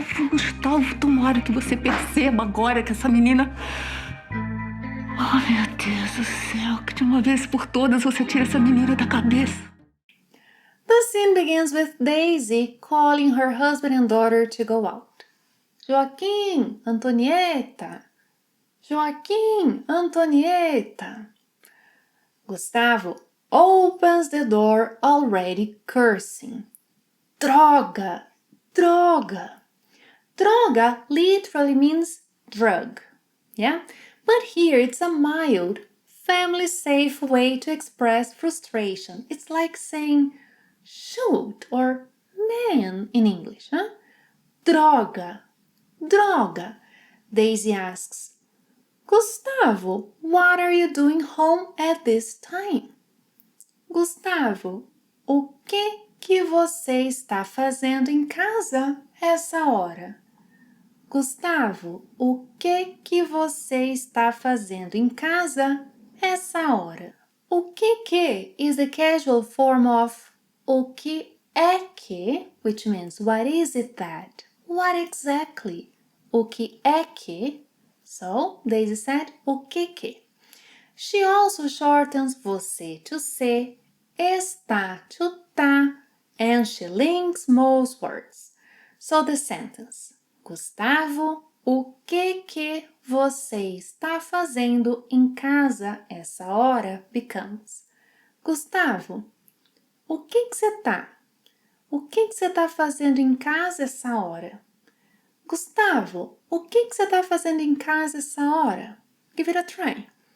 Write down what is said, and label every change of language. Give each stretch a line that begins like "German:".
Portuguese: Gustavo, tomara que você perceba agora que essa menina... Oh, meu Deus do céu, que de uma vez por todas você tira essa menina da cabeça.
English: The scene begins with Daisy calling her husband and daughter to go out.
Portuguese: Joaquim, Antonieta. Joaquim, Antonieta.
English: Gustavo opens the door already cursing.
Portuguese: Droga, droga.
English: Droga literally means drug, yeah? But here it's a mild, family-safe way to express frustration. It's like saying shoot or man in English, huh?
Portuguese: Droga, droga.
English: Daisy asks, Gustavo, what are you doing home at this time?
Portuguese: Gustavo, o que você está fazendo em casa essa hora? Gustavo, o que você está fazendo em casa essa hora? O que
English: is the casual form of
Portuguese: o que é que,
English: which means what is it that? What exactly?
Portuguese: O que é que?
English: So, Daisy said,
Portuguese: o que.
English: She also shortens você to se, está to tá, and she links most words. So the sentence,
Portuguese: Gustavo, o que você está fazendo em casa essa hora
English: becomes,
Portuguese: Gustavo, o que você tá? O que você tá fazendo em casa essa hora? Gustavo, o que você tá fazendo em casa essa hora?
English: Give it a try.